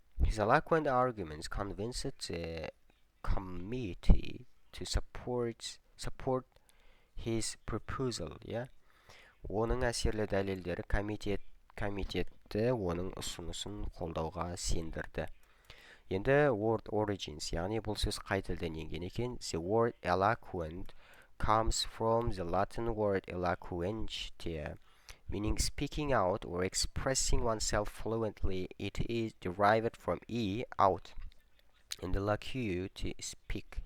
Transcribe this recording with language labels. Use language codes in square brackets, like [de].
[en] His eloquent arguments convinced the committee to support his proposal, [kk] Оның әсерлі дәлелдері комитетті оның ұсынысын қолдауға сендірді. Енді [en] word origins, [kk] яғни бұл сөз қай тілден енген екен? [en] The word eloquent comes from the Latin word eloquentia, meaning speaking out or expressing oneself fluently. It is derived from out, in the locu, to speak.